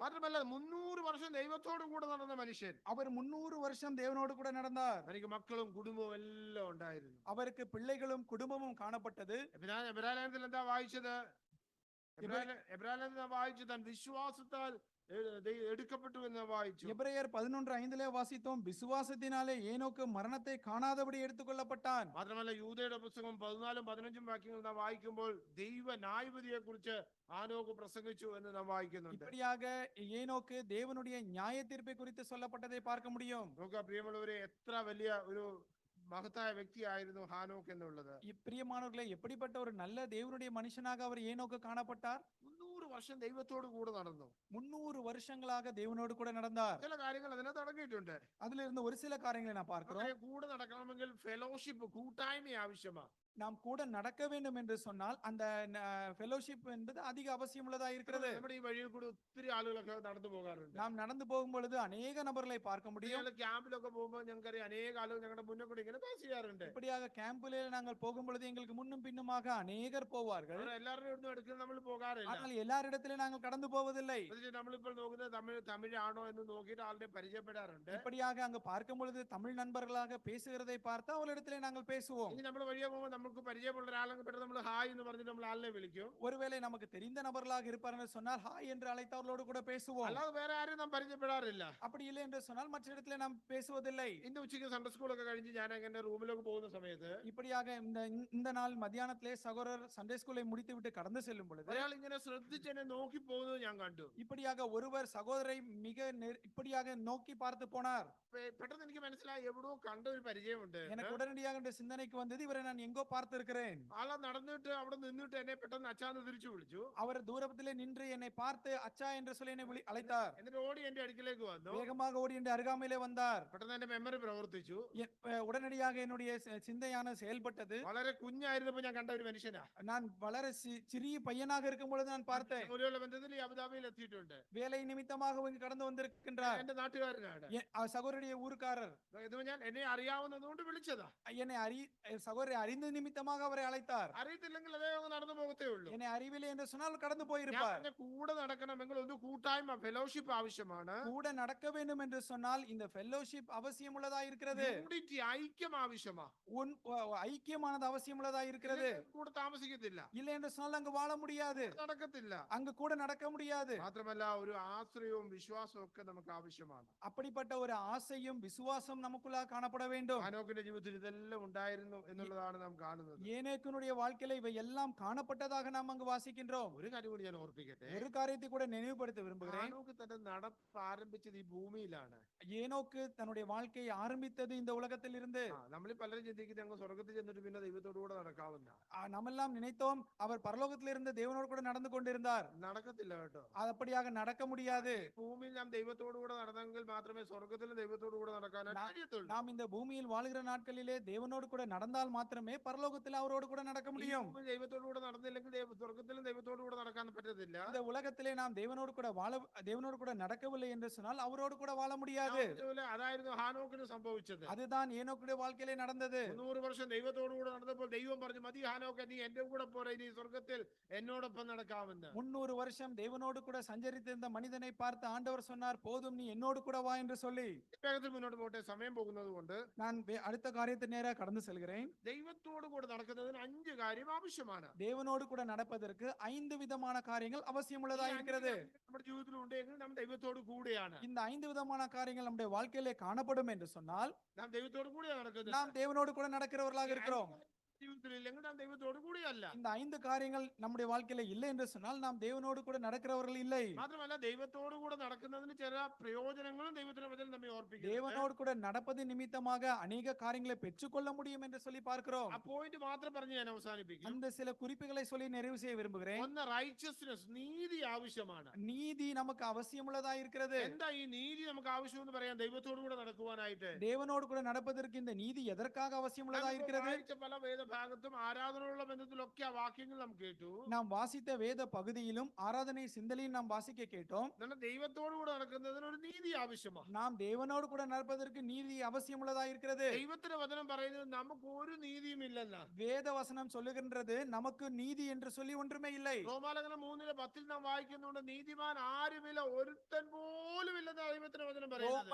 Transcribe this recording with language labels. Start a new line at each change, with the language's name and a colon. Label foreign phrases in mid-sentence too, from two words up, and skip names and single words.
Malayalam: മാത്രമല്ല 300 വർഷം ദൈവത്തോടു കൂടെ നടന്ന മനുഷ്യൻ.
Tamil: அவர் 300 வருஷம் தேவனோடு கூட நடந்தார்.
Malayalam: തനിക്ക് മക്കളും കുടുംബവും എല്ലാം ഉണ്ടായിരുന്നു.
Tamil: அவருக்கு பிள்ளைகளும் குடும்பமும் காணப்பட்டது.
Malayalam: എബ്രായലേഖനത്തിൽ എന്താ വായിച്ചത്? എബ്രായലേഖനത്തിൽ വായിച്ചു താൻ വിശ്വാസത്താൽ എടുക്കപ്പെട്ടു എന്ന് വായിച്ചു.
Tamil: எபிரேயர் 11:5 வாசித்தோம், விசுவாசத்தினாலே ஏனோக்கு மரணத்தை காணாதபடி எடுத்துக்கொள்ளப்பட்டான்.
Malayalam: മാത്രമല്ല യൂദയുടെ പുസ്തകം 14-15 വാക്യങ്ങൾ നാം വായിക്കുമ്പോൾ ദൈവ ന്യായവിധിയെ കുറിച്ച് ഹാനോക്ക് പ്രസംഗിച്ചു എന്ന് നാം വായിക്കുന്നുണ്ട്.
Tamil: இப்படியாக ஏனோக்கு தேவனுடைய நியாய தீர்ப்பை குறித்து சொல்லப்பட்டதை பார்க்க முடியும்.
Malayalam: നോക്കുക പ്രിയമുള്ളവരെ, എത്ര വലിയ ഒരു മഹത്തായ വ്യക്തിയായിരുന്നു ഹാനോക്ക് എന്നുള്ളത്.
Tamil: பிரியமானவர்களே, எப்படிப்பட்ட ஒரு நல்ல தேவனுடைய மனுஷனாக அவர் ஏனோக்கு காணப்பட்டார்.
Malayalam: 300 വർഷം ദൈവത്തോട് കൂടെ നടന്നു.
Tamil: 300 வருஷங்களாக தேவனோடு கூட நடந்தார்.
Malayalam: ചില കാര്യങ്ങൾ അതിനകത്ത് അടങ്ങിയിട്ടുണ്ട്.
Tamil: அதுல இருந்து ஒரு சில காரியங்களை நான் பார்க்கிறோம்.
Malayalam: കൂടെ നടക്കണമെങ്കിൽ ഫെലോഷിപ്പ്, കൂട്ടായ്മ ആവശ്യമാണ്.
Tamil: நாம் கூட நடக்க வேண்டும் என்று சொன்னால் அந்த ஃபெலோஷிப் என்பது அதிக அவசியம் உள்ளதா இருக்கிறது.
Malayalam: നമ്മുടെ ഈ വഴിയിൽ കൂടി ഒത്തിരി ആളുകളൊക്കെ നടന്നു പോകാറുണ്ട്.
Tamil: நாம் நடந்து போகும் பொழுது அநேக நபர்களை பார்க்க முடியும்.
Malayalam: ക്യാമ്പിലൊക്കെ പോകുമ്പോൾ ഞങ്ങൾക്കറിയാം അനേക ആളുകൾ ഞങ്ങളുടെ മുന്നേ കൂടി ഇങ്ങനെ പാസ് ചെയ്യാറുണ്ട്.
Tamil: இப்படியாக கேம்பிலே நாங்கள் போகும் பொழுது எங்களுக்கு முன்னும் பின்னுமாக அநேகர் போவார்கள்.
Malayalam: എല്ലാവരുടെ ഒന്നും എടുക്കുന്ന നമ്മൾ പോകാറില്ല.
Tamil: ஆனால் எல்லாரிடத்திலே நாங்கள் கடந்து போவதில்லை.
Malayalam: നമ്മളിപ്പോൾ നോക്കുന്നത് തമിഴാണോ എന്ന് നോക്കിയിട്ട് ആളുടെ പരിചയപ്പെടാറുണ്ട്.
Tamil: இப்படியாக அங்கு பார்க்கும் பொழுது தமிழ் நண்பர்களாக பேசுகிறதை பார்த்து அவர்களிடத்திலே நாங்கள் பேசுவோம்.
Malayalam: ഇനി നമ്മൾ വഴിയെ പോകുമ്പോൾ നമുക്ക് പരിചയമുള്ള ഒരാളെ പെട്ടെന്ന് നമ്മൾ ഹായ് എന്ന് പറഞ്ഞിട്ട് നമ്മൾ ആളിനെ വിളിക്കും.
Tamil: ஒருவேளை நமக்கு தெரிந்த நபர்களாக இருப்பார்கள் சொன்னால் ஹாய் என்று அழைத்து அவர்களோடு கூட பேசுவோம்.
Malayalam: അല്ലാതെ വേറെ ആരും നാം പരിചയപ്പെടാറില്ല.
Tamil: அப்படி இல்லை என்று சொன்னால் மற்ற இடத்திலே நாம் பேசுவதில்லை.
Malayalam: ഇന്ന് ഉച്ചയ്ക്ക്
English: Sunday school
Malayalam: കഴിഞ്ഞ് ഞാൻ എന്റെ റൂമിലേക്ക് പോകുന്ന സമയത്ത്
Tamil: இப்படியாக இந்த நாள் மத்தியானத்திலே சகோதரர்
English: Sunday school
Tamil: முடித்து விட்டு கடந்து செல்லும் பொழுது
Malayalam: ഒരാൾ ഇങ്ങനെ ശ്രദ്ധിച്ച് എന്നെ നോക്കി പോകുന്നത് ഞാൻ കണ്ടു.
Tamil: இப்படியாக ஒருவர் சகோதரை மிக இப்படியாக நோக்கி பார்த்து போனார்.
Malayalam: പെട്ടെന്ന് എനിക്ക് മനസ്സിലായി എവിടെയോ കണ്ട ഒരു പരിചയമുണ്ട്.
Tamil: எனக்கு உடனடியாக இந்த சிந்தனைக்கு வந்தது, இவரை நான் எங்கோ பார்த்திருக்கிறேன்.
Malayalam: ആളെ നടന്നിട്ട് അവിടെ നിന്നിട്ട് എന്നെ പെട്ടെന്ന് അച്ഛാന്ന് തിരിച്ചു വിളിച്ചു.
Tamil: அவர் தூரத்திலே நின்று என்னை பார்த்து அச்சா என்று சொல்லி என்னை அழைத்தார்.
Malayalam: എന്നിട്ട് ഓടി എന്റെ അടുക്കിലേക്ക് വന്നു.
Tamil: வேகமாக ஓடி என்ற அருகாமையிலே வந்தார்.
Malayalam: പെട്ടെന്ന് എന്റെ മെമ്മറി പ്രവർത്തിച്ചു.
Tamil: உடனடியாக என்னுடைய சிந்தையான செயல்பட்டது.
Malayalam: വളരെ കുഞ്ഞായിരുന്നപ്പോ ഞാൻ കണ്ട ഒരു മനുഷ്യനാ.
Tamil: நான் வளர சிறிய பையனாக இருக்கும் பொழுது நான் பார்த்தேன்.
Malayalam: ജോലിയുള്ള ബന്ധത്തിൽ ഈ അബുദാബിയിൽ എത്തിയിട്ടുണ്ട്.
Tamil: வேலை நிமித்தமாக இங்கு கடந்து வந்திருக்கின்றார்.
Malayalam: എന്റെ നാട്ടുകാരനാണ്.
Tamil: சகோதரிய ஊர்க்காரர்.
Malayalam: ഇത് ഞാൻ എന്നെ അറിയാവുന്നതുകൊണ്ട് വിളിച്ചതാ.
Tamil: என்னை சகோதரி அறிந்த நிமித்தமாக அவரை அழைத்தார்.
Malayalam: അറിയത്തില്ലെങ്കിൽ അതേ അങ്ങ് നടന്നു പോകത്തേ ഉള്ളൂ.
Tamil: என்னை அறிவில்லை என்று சொன்னால் கடந்து போயிருப்பார்.
Malayalam: കൂടെ നടക്കണമെങ്കിൽ ഒരു കൂട്ടായ്മ, ഫെലോഷിപ്പ് ആവശ്യമാണ്.
Tamil: கூட நடக்க வேண்டும் என்று சொன்னால் இந்த ஃபெல்லோஷிப் அவசியம் உள்ளதா இருக்கிறது.
Malayalam: യൂണിറ്റി, ഐക്യം ആവശ്യമാ.
Tamil: ஐக்கியமானது அவசியம் உள்ளதா இருக்கிறது.
Malayalam: കൂടെ താമസിക്കത്തില്ല.
Tamil: இல்லை என்று சொன்னால் அங்கு வாழ முடியாது.
Malayalam: നടക്കത്തില്ല.
Tamil: அங்கு கூட நடக்க முடியாது.
Malayalam: മാത്രമല്ല ഒരു ആശ്രയവും വിശ്വാസവും ഒക്കെ നമുക്ക് ആവശ്യമാണ്.
Tamil: அப்படிப்பட்ட ஒரு ஆசையும் விசுவாசம் நமக்குள்ள காணப்பட வேண்டும்.
Malayalam: ഹാനോക്കിന്റെ ജീവിതത്തിൽ ഇതെല്ലാം ഉണ്ടായിരുന്നു എന്നുള്ളതാണ് നാം കാണുന്നത്.
Tamil: ஏனேக்குனுடைய வாழ்க்கையில இவை எல்லாம் காணப்பட்டதாக நாம் அங்கு வாசிக்கின்றோம்.
Malayalam: ഒരു കാര്യം കൂടി ഞാൻ ഓർപ്പിക്കട്ടെ.
Tamil: ஒரு காரியத்தை கூட நினைவுபடுத்த விரும்புகிறேன்.
Malayalam: ഹാനോക്ക് തന്റെ നടപ്പ് ആരംഭിച്ചത് ഈ ഭൂമിയിലാണ്.
Tamil: ஏனோக்கு தன்னுடைய வாழ்க்கையை ஆரம்பித்தது இந்த உலகத்தில் இருந்து.
Malayalam: നമ്മൾ പലരും ചിന്തിക്കുന്നത് അങ്ങ് സ്വർഗത്തിൽ ചെന്നിട്ട് പിന്നെ ദൈവത്തോടു കൂടെ നടക്കാവുന്ന.
Tamil: நம்மெல்லாம் நினைத்தோம் அவர் பரலோகத்தில் இருந்து தேவனோடு கூட நடந்து கொண்டிருந்தார்.
Malayalam: നടക്കത്തില്ല കേട്ടോ.
Tamil: அது அப்படியாக നടக்க முடியாது.
Malayalam: ഭൂമിയിൽ നാം ദൈവത്തോടു കൂടെ നടന്നെങ്കിൽ മാത്രമേ സ്വർഗത്തിലും ദൈവത്തോടു കൂടെ നടക്കാനായിട്ട് കഴിയത്തുള്ളൂ.
Tamil: நாம் இந்த பூமியில் வாழ்கிற நாட்களிலே தேவனோடு கூட நடந்தால் மாத்திரமே பரலோகத்தில் அவரோடு கூட நடக்க முடியும்.
Malayalam: ദൈവത്തോടു കൂടെ നടന്നില്ലെങ്കിൽ സ്വർഗത്തിലും ദൈവത്തോടു കൂടെ നടക്കാൻ പറ്റത്തില്ല.
Tamil: இந்த உலகத்திலே நாம் தேவனோடு கூட நடக்கவில்லை என்று சொன்னால் அவரோடு கூட வாழ முடியாது.
Malayalam: അതായിരുന്നു ഹാനോക്കിന് സംഭവിച്ചത്.
Tamil: அதுதான் ஏனோக்குடைய வாழ்க்கையிலே நடந்தது.
Malayalam: 300 വർഷം ദൈവത്തോടു കൂടെ നടന്നപ്പോൾ ദൈവം പറഞ്ഞു, മതി ഹാനോക്ക്, നീ എന്റെ കൂടെ പോരെ, ഇനി സ്വർഗത്തിൽ എന്നോടൊപ്പം നടക്കാമെന്ന്.
Tamil: 300 வருஷம் தேவனோடு கூட சஞ்சரித்திருந்த மனிதனை பார்த்து ஆண்டவர் சொன்னார், போதும் நீ என்னோடு கூட வா என்று சொல்லி.
Malayalam: വേഗത്തിൽ മുന്നോട്ട് പോട്ടെ, സമയം പോകുന്നത് കൊണ്ട്
Tamil: நான் அடுத்த காரியத்தை நேராக கடந்து செல்கிறேன்.
Malayalam: ദൈവത്തോടു കൂടെ നടക്കുന്നതിന് 5 കാര്യം ആവശ്യമാണ്.
Tamil: தேவனோடு கூட நடப்பதற்கு 5 விதமான காரியங்கள் அவசியமுள்ளதாக இருக்கிறது.
Malayalam: നമ്മുടെ ജീവിതത്തിൽ ഉണ്ടെങ്കിൽ നാം ദൈവത്തോടു കൂടെയാണ്.
Tamil: இந்த 5 விதமான காரியங்கள் நம்முடைய வாழ்க்கையிலே காணப்படும் என்று சொன்னால்
Malayalam: നാം ദൈവത്തോടു കൂടെ നടക്കുന്നത്.
Tamil: நாம் தேவனோடு கூட நடக்கிறவர்களாக இருக்கிறோம்.
Malayalam: ജീവിതത്തിൽ ഇല്ലെങ്കിൽ നാം ദൈവത്തോടു കൂടെയല്ല.
Tamil: இந்த 5 காரியங்கள் நம்முடைய வாழ்க்கையில இல்லை என்று சொன்னால் நாம் தேவனோடு கூட நடக்கிறவர்கள் இல்லை.
Malayalam: മാത്രമല്ല ദൈവത്തോടു കൂടെ നടക്കുന്നതിന് ചില പ്രയോജനങ്ങളും ദൈവത്തിന്റെ വചനം നമ്മെ ഓർപ്പിക്കുന്നു.
Tamil: தேவனோடு கூட நடப்பது நிமித்தமாக அநேக காரியங்களை பெற்றுக்கொள்ள முடியும் என்று சொல்லி பார்க்கிறோம்.
Malayalam: ആ പോയിന്റ് മാത്രം പറഞ്ഞ് ഞാൻ അവസാനിപ്പിക്കും.
Tamil: அந்த சில குறிப்புகளை சொல்லி நிறைவு செய்ய விரும்புகிறேன்.
Malayalam: ഒന്ന്, റൈച്ചസ്നെസ്, നീതി ആവശ്യമാണ്.
Tamil: நீதி நமக்கு அவசியமுள்ளதா இருக்கிறது.
Malayalam: എന്താ ഈ നീതി നമുക്ക് ആവശ്യമെന്ന് പറയാൻ? ദൈവത്തോടു കൂടെ നടക്കുവാനായിട്ട്.
Tamil: தேவனோடு கூட நடப்பதற்கு இந்த நீதி எதற்காக அவசியமுள்ளதா இருக்கிறது?
Malayalam: പല വേദഭാഗത്തും ആരാധനയുള്ള ബന്ധത്തിലൊക്കെ ആ വാക്യങ്ങൾ നാം കേട്ടു.
Tamil: நாம் வாசித்த வேத பகுதியிலும் ஆராதனை சிந்தனையும் நாம் வாசிக்க கேட்டோம்.
Malayalam: ദൈവത്തോടു കൂടെ നടക്കുന്നതിന് ഒരു നീതി ആവശ്യമാണ്.
Tamil: நாம் தேவனோடு கூட நடப்பதற்கு நீதி அவசியமுள்ளதா இருக்கிறது.
Malayalam: ദൈവത്തിന്റെ വചനം പറയുന്നത് നമുക്ക് ഒരു നീതിയും ഇല്ലെന്ന.
Tamil: வேத வசனம் சொல்லுகின்றது நமக்கு நீதி என்று சொல்லி ஒன்றுமே இல்லை.
Malayalam: റോമാലേഖനം 3:10 നാം വായിക്കുന്നുണ്ട്, നീതിമാൻ ആരുമില്ല, ഒരുത്തൻ പോലും ഇല്ലെന്ന് ദൈവത്തിന്റെ വചനം പറയുന്നത്.